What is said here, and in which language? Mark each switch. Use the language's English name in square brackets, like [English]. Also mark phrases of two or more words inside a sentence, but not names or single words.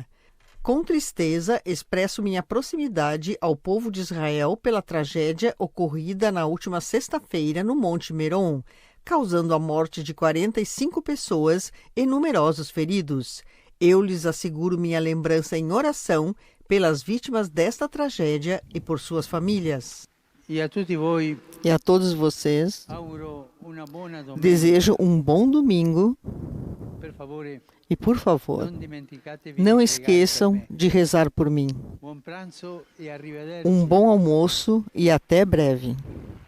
[Portuguese] Com tristeza, expresso minha proximidade ao povo de Israel pela tragédia ocorrida na última sexta-feira no Monte Meron, causando a morte de 45 pessoas e numerosos feridos. Eu lhes asseguro minha lembrança em oração pelas vítimas desta tragédia e por suas famílias. [Italian] E a tutti voi [Portuguese] E a todos vocês, [Italian] auguro una buona domenica. [Portuguese] desejo um bom domingo [Italian] Per favore, [Portuguese] e, por favor, [Italian] non dimenticatevi [Portuguese] não [Italian] di [Portuguese] esqueçam [Italian] pregare per me. [Portuguese] de rezar por mim. [Italian] Buon pranzo e arrivederci. [Portuguese] Um bom almoço e até breve.